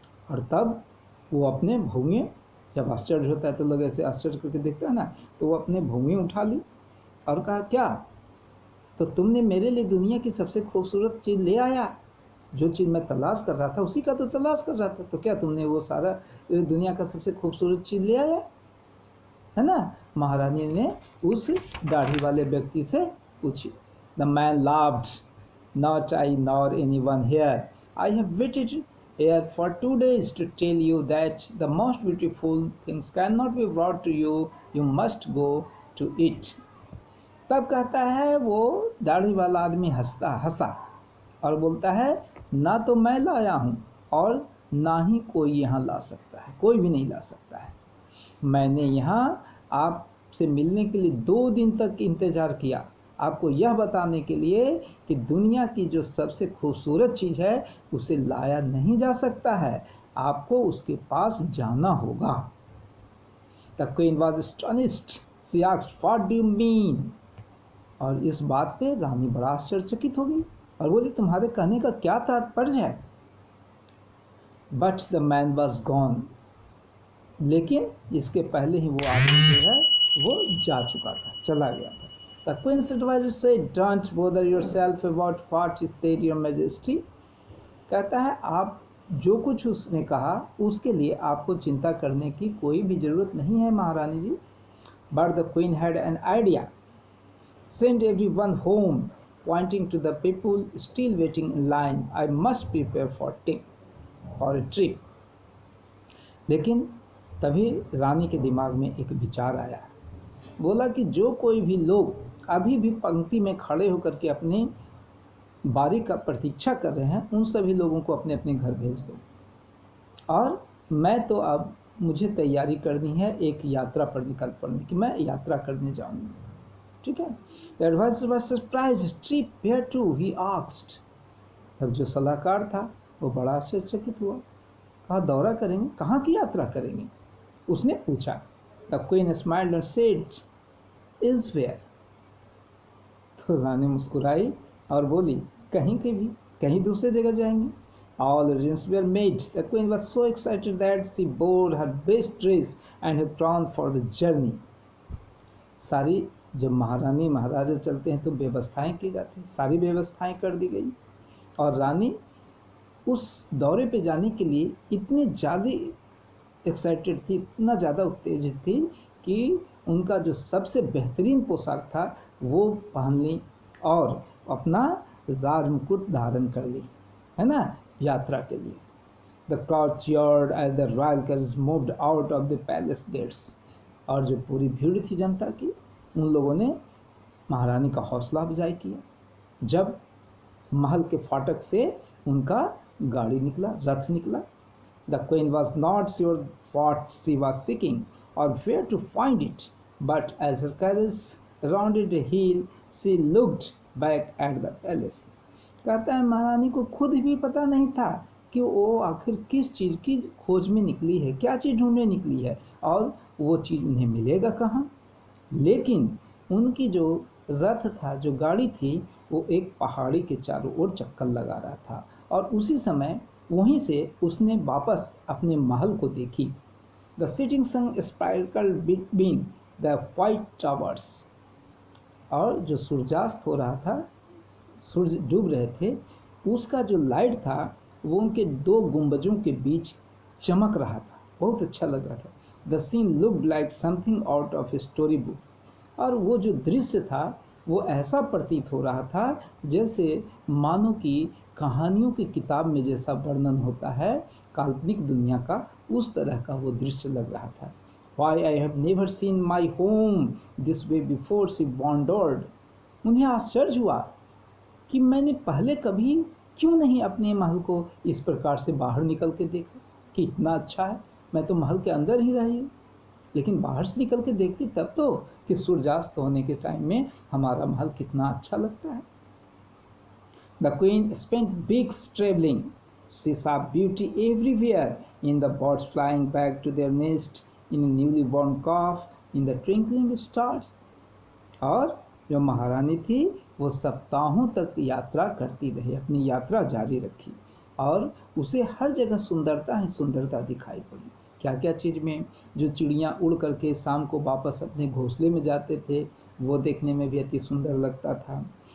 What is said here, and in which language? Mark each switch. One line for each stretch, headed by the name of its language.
Hindi: और तब वो अपने भौंगे, जब आश्चर्य होता है तो लोग ऐसे आश्चर्य करके देखते हैं ना, तो वो अपने भौंगे उठा ली और कहा क्या, तो तुमने मेरे लिए दुनिया की सबसे खूबसूरत चीज़ ले आया, जो चीज़ मैं तलाश कर रहा था उसी का तो तलाश कर रहा था, तो क्या तुमने वो सारा दुनिया का सबसे खूबसूरत चीज़ ले आया, है ना। महारानी ने उस दाढ़ी वाले व्यक्ति से पूछी।
English: The man laughed, not I nor anyone here, I have waited here for 2 days to tell you that the most beautiful things cannot be brought to you, you must go to it.
Hindi: तब कहता है वो दाढ़ी वाला आदमी हंसा और बोलता है ना तो मैं लाया हूँ और ना ही कोई यहाँ ला सकता है, कोई भी नहीं ला सकता है। मैंने यहाँ आपसे मिलने के लिए 2 दिन तक इंतज़ार किया, आपको यह बताने के लिए कि दुनिया की जो सबसे खूबसूरत चीज़ है उसे लाया नहीं जा सकता है, आपको उसके पास जाना होगा।
English: The queen was astonished, she asked what do you mean.
Hindi: और इस बात पे रानी बड़ा आश्चर्यचकित हो गई और बोली तुम्हारे कहने का क्या तात्पर्य है।
English: but the man was gone,
Hindi: लेकिन इसके पहले ही वो आदमी जो है वो जा चुका था, चला गया था।
English: The queen's advisor said, "Don't bother yourself about what he said, your majesty."
Hindi: कहता है आप जो कुछ उसने कहा उसके लिए आपको चिंता करने की कोई भी जरूरत नहीं है महारानी जी।
English: But the queen had an idea. Send everyone home, pointing to the people still waiting in line. I must prepare for a trip.
Hindi: लेकिन तभी रानी के दिमाग में एक विचार आया, बोला कि जो कोई भी लोग अभी भी पंक्ति में खड़े होकर के अपनी बारी का प्रतीक्षा कर रहे हैं उन सभी लोगों को अपने अपने घर भेज दो, और मैं तो अब मुझे तैयारी करनी है एक यात्रा पर निकल पड़ने की, मैं यात्रा करने जाऊंगी, ठीक है।
English: The advisor was surprised. Trip where to? He asked.
Hindi: तब जो सलाहकार था वो बड़ा आश्चर्यचकित हुआ, कहा दौरा करेंगे, कहाँ की यात्रा करेंगे, उसने पूछा।
English: The queen smiled and said, Elsewhere.
Hindi: तो रानी मुस्कुराई और बोली कहीं के भी, कहीं दूसरे जगह जाएंगे।
English: All arrangements were made. The queen was so excited that she wore her best dress and had drawn for the journey.
Hindi: सारी जब महारानी महाराजा चलते हैं तो व्यवस्थाएं की जाती हैं, सारी व्यवस्थाएं कर दी गई और रानी उस दौरे पे जाने के लिए इतनी ज़्यादा एक्साइटेड थी, इतना ज़्यादा उत्तेजित थी कि उनका जो सबसे बेहतरीन पोशाक था वो पहन ली और अपना राजमुकुट धारण कर ली, है ना, यात्रा के लिए।
English: The crowd cheered as the royal carriers moved out of the palace gates.
Hindi: और जो पूरी भीड़ थी जनता की, उन लोगों ने महारानी का हौसला अफजाई किया जब महल के फाटक से उनका गाड़ी निकला, रथ निकला।
English: The queen was not sure what she was seeking or where to find it, but as her carriage rounded a hill, she looked back at the palace.
Hindi: कहता है महारानी को खुद भी पता नहीं था कि वो आखिर किस चीज़ की खोज में निकली है, क्या चीज़ ढूंढने निकली है और वो चीज़ उन्हें मिलेगा कहाँ। लेकिन उनकी जो रथ था, जो गाड़ी थी, वो एक पहाड़ी के चारों ओर चक्कर लगा रहा था और उसी समय वहीं से उसने वापस अपने महल को देखी।
English: The sitting sun sparkled between the white towers.
Hindi: और जो सूर्यास्त हो रहा था, सूर्य डूब रहे थे, उसका जो लाइट था वो उनके दो गुंबजों के बीच चमक रहा था, बहुत अच्छा लग रहा था।
English: The scene looked like something out of a story book.
Hindi: और वो जो दृश्य था वो ऐसा प्रतीत हो रहा था जैसे मानो कि कहानियों की किताब में जैसा वर्णन होता है काल्पनिक दुनिया का, उस तरह का वो दृश्य लग रहा था।
English: Why I have never seen my home this way before, she wondered।
Hindi: उन्हें आश्चर्य हुआ कि मैंने पहले कभी क्यों नहीं अपने महल को इस प्रकार से बाहर निकल के देखा कि इतना अच्छा है। मैं तो महल के अंदर ही रही हूँ, लेकिन बाहर से निकल के देखती तब तो कि सूर्यास्त होने के टाइम में हमारा महल कितना अच्छा लगता है।
English: The queen spent weeks traveling. She saw beauty everywhere, in the birds flying back to their nest, in a newly born calf, in the twinkling stars।
Hindi: और जो महारानी थी वो सप्ताहों तक यात्रा करती रही, अपनी यात्रा जारी रखी, और उसे हर जगह सुंदरता ही सुंदरता दिखाई पड़ी। क्या क्या चीज़ में, जो चिड़ियाँ उड़ करके शाम को वापस अपने घोंसले में जाते थे वो देखने में भी अति सुंदर लगता था।